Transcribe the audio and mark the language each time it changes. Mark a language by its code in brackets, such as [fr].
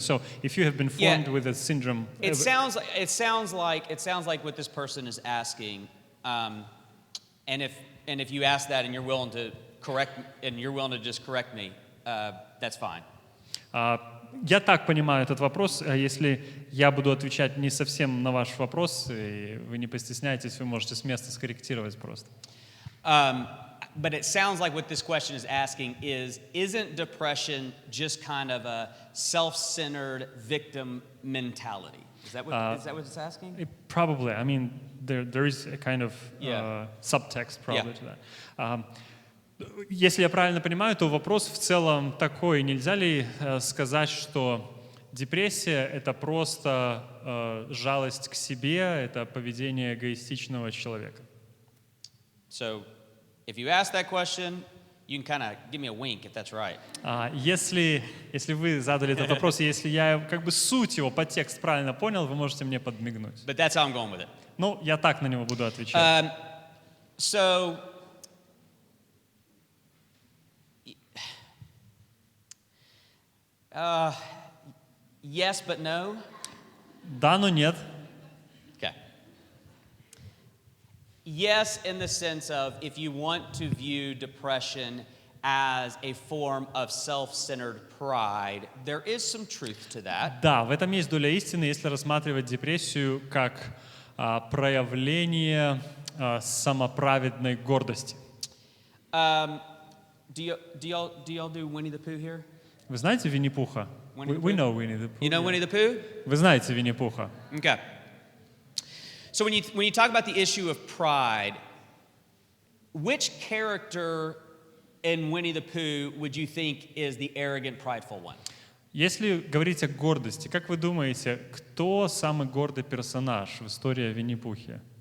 [en] So if you have been formed with a syndrome, it sounds like what this person is asking, and if you ask that and you're willing to just correct me, that's fine. [ru] Я так понимаю этот вопрос. Если я буду отвечать не совсем на ваш вопрос, и вы не постесняетесь, вы можете с места скорректировать просто. [en] But it sounds like what this question is asking isn't depression just kind of a self-centered victim mentality? Is that what it's asking? Probably. I mean, there is a kind of subtext probably to that. [ru] Если я правильно понимаю, то вопрос в целом такой: нельзя ли сказать, что депрессия — это просто жалость к себе, это поведение эгоистичного человека? [en] So, if you ask that question, you can kind of give me a wink if that's right. [ru] Если вы задали этот вопрос, и если я как бы суть его, подтекст правильно понял, вы можете мне подмигнуть. [en] But that's how I'm going with it. [ru] Ну, я так на него буду отвечать. [en] So, yes, but no. [ru] Да, но нет. [en] Okay. Yes, in the sense of if you want to view depression as a form of self-centered pride, there is some truth to that. [ru] Да, в этом есть доля истины, если рассматривать депрессию как проявление самоправедной гордости. [en] Do y'all do Winnie the Pooh here? [ru] Вы знаете Винни-Пуха? [en] We know Winnie the Pooh. You know Winnie the Pooh? [ru] Вы знаете Винни-Пуха. [en] Okay. So when you talk about the issue of pride, which character in Winnie the Pooh would you think is the arrogant, prideful one? [ru] Если говорить о гордости, как вы думаете, кто самый гордый персонаж в истории о Винни-Пухе?